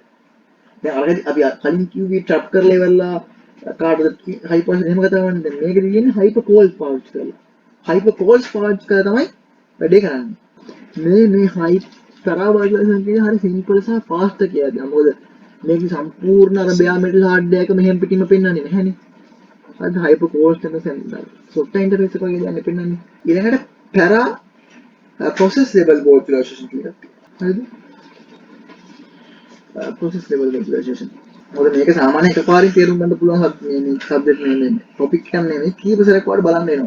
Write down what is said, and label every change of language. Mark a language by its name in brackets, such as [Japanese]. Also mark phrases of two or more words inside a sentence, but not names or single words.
[Sinhala] දැන් අරගෙන අපි කලින් කිව්වේ trap කරලා ඉවරලා කාටද hyper එහෙම කතා කරන්නේ. දැන් මේකේ තියෙන්නේ [English] hyper calls [Sinhala] පාවිච්චි කරලා. [English] hyper calls [Sinhala] පාවිච්චි කරලා තමයි වැඩේ කරන්නේ. මේ [English] para virtualization [Sinhala] කියන්නේ හරි simple සහ fast කියලා කියනවා. මොකද මේක සම්පූර්ණ අර [English] bare metal hardware [Sinhala] එක මෙහෙම පිටින්ම පෙන්වන්නේ නැහැනේ. අද [English] hyper cost [Sinhala] එක [English] software interface [Sinhala] එක වගේ දෙයක් පෙන්වන්නේ. ඊළඟට [English] para process level virtualization [Sinhala] කියලා. හරිද? [English] process level virtualization. [Sinhala] මොකද මේක සාමාන්‍ය එකපාරින් තේරුම් ගන්න පුළුවන් මේ subject මේ topic එක නෙමෙයි කීප සැරයක් වඩ බලන්න වෙනවා.